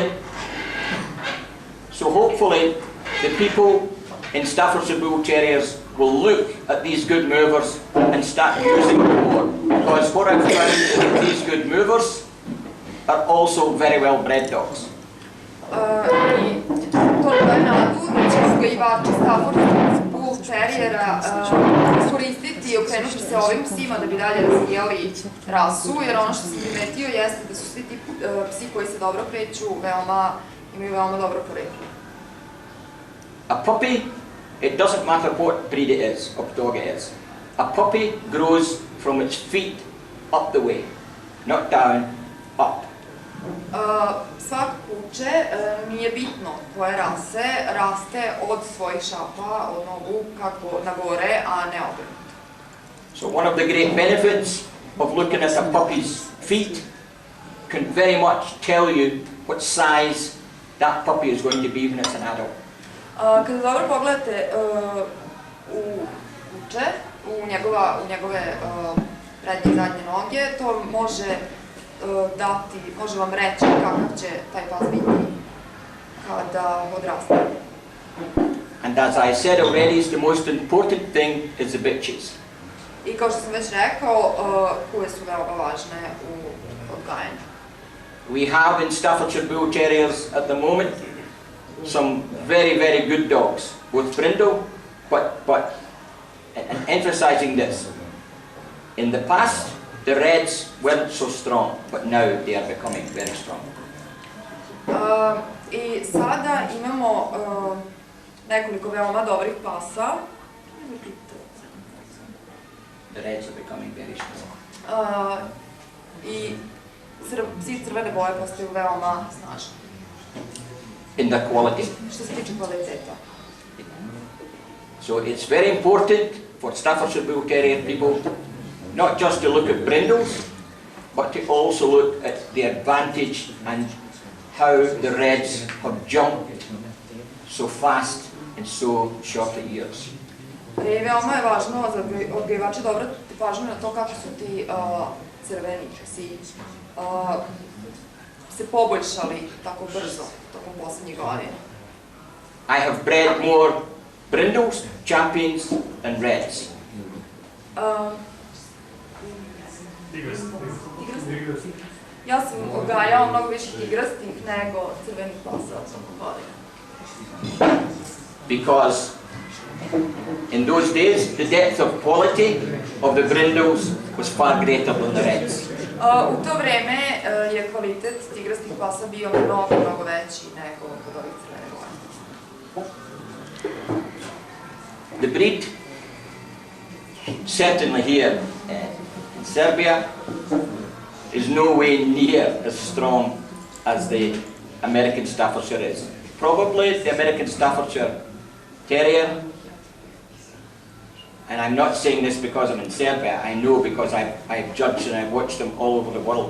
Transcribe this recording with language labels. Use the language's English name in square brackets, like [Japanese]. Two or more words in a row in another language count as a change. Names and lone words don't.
[English] So hopefully the people in Staffordshire Bull Terriers will look at these good movers and start using them more. Because what I've found is that these good movers are also very well bred dogs. [Serbian] I to daje nadu da će uzgajivači stafordskog bulterijera iskoristiti i okrenuti se ovim psima da bi dalje razvijali rasu, jer ono što sam primetio jeste da su svi ti psi koji se dobro kreću imaju veoma dobro poreklo. [English] A puppy, it doesn't matter what breed it is, what dog it is. A puppy grows from its feet up the way, not down, up. [Serbian] Svako kuće, nije bitno koje rase, raste od svojih šapa, od nogu, kako na gore, a ne obrnuto. [English] So one of the great benefits of looking at a puppy's feet can very much tell you what size that puppy is going to be when it's an adult. [Serbian] Kada dobro pogledate u kuće, u njegove prednje i zadnje noge, to može vam reći kakav će taj pas biti kada odraste. [English] And as I said already, the most important thing is the bitches. [Serbian] I kao što sam već rekao, kuve su veoma važne u odgajanju. [English] We have in Staffordshire Bull Terriers at the moment some very, very good dogs, both brindle, but and emphasizing this, in the past the reds weren't so strong, but now they are becoming very strong. [Serbian] I sada imamo nekoliko veoma dobrih pasa. [English] The reds are becoming very strong. [Serbian] I psi crvene boje postaju veoma snažni. [English] In the quality. [Serbian] Što se tiče kvaliteta. [English] So it's very important for Staffordshire Bull Terrier people not just to look at brindles, but to also look at the advantage and how the reds have jumped so fast in so short a years. [Serbian] Veoma je važno za odgajivače da obrate pažnju na to kako su ti crveni psi se poboljšali tako brzo tokom poslednjih godina. [English] I have bred more brindles, champions than reds. [Serbian] Ja sam odgajao mnogo više tigrastih nego crvenih pasa tokom godina. [English] Because in those days the depth of quality of the brindles was far greater than the reds. [Serbian] U to vreme je kvalitet tigrastih pasa bio mnogo veći nego kod ovih crvene boje. [English] The breed, certainly here in Serbia, is no way near as strong as the American Staffordshire is. Probably the American Staffordshire Terrier, and I'm not saying this because I'm in Serbia, I know because I've judged and I've watched them all over the world.